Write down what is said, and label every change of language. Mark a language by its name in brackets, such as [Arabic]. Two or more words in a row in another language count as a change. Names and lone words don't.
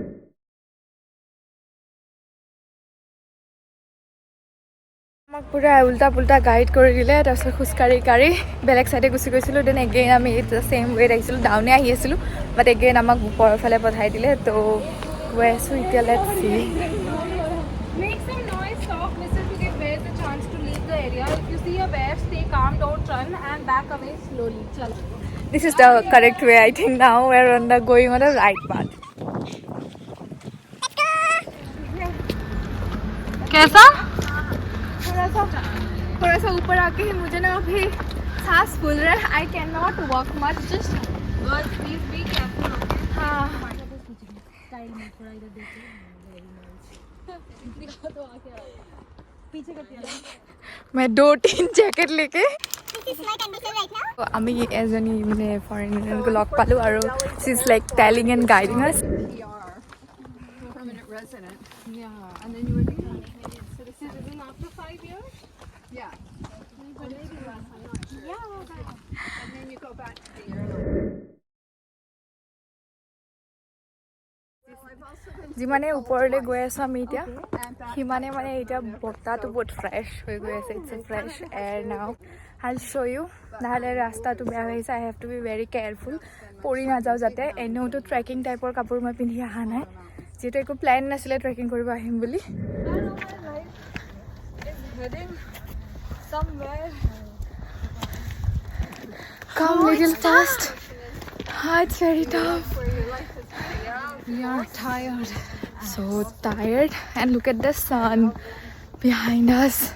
[Assamese] আমাক পুৰা উল্টা পুল্টা গাইড কৰি দিলে তাৰপিছত খোজকাঢ়ি বেলেগ চাইডে গুচি গৈছিলোঁ. [English] then again [Assamese] আমি [English] same way [Assamese] আহিছিলোঁ, ডাউনে আহি আছিলোঁ, [English] but again [Assamese] আমাক ওপৰৰ ফালে পঠাই দিলে. তো গৈ আছোঁ এতিয়া. [English] let's see. This is the correct way. I think now we're going on the right path. [Hindi] कैसा? थोड़ा सा ऊपर आके ही मुझे ना अभी सांस फूल रहा है. [English] I cannot walk much. Just girls, please be careful. [Hindi] हाँ. मैं 2-3 जैकेट लेके [Assamese] আমি এজনী মানে ফৰেনাৰক লগ পালো আৰু [English] she is like telling and guiding us. Permanent resident. Yeah. And then you were doing citizen after 5 years? Yeah. Or maybe less, I'm not sure. Yeah, okay. And then you go back to the airline. [Assamese] যিমানে ওপৰলৈ গৈ আছো আমি এতিয়া সিমানে মানে এতিয়া বতাহটো বহুত ফ্ৰেছ হৈ গৈ আছে. [English] It's a fresh air now. I'll show you. [Assamese] নহ'লে ৰাস্তাটো বেয়া হৈ আছে. [English] I have to be very careful. [Assamese] পৰি নাযাওঁ যাতে. এনেওতো [English] trekking type [Assamese] কাপোৰ মই পিন্ধি অহা নাই, যিহেতু একো প্লেন নাছিলে ট্ৰেকিং কৰিব আহিম বুলি. [English] Come little fast. It's very tough. We are tired. So tired. And look at the sun behind us.